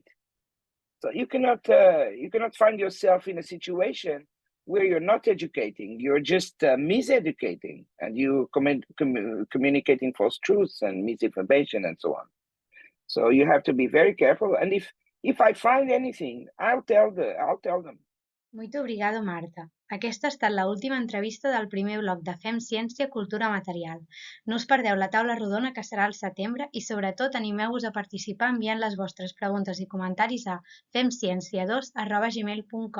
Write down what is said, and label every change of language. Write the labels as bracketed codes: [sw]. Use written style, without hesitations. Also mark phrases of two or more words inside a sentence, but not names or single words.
[en] So you cannot find yourself in a situation where you're not educating, you're just miseducating, and you communicating false truths and misinformation and so on. So you have to be very careful. And if I find anything, I'll tell them. [pt] Muito obrigado, Marta. [ca] Aquesta ha estat l'última entrevista del primer bloc de Fem Ciència, Cultura Material. No us perdeu la taula rodona que serà al setembre i sobretot animeu-vos a participar enviant les vostres preguntes i comentaris a femciencia2@gmail.com.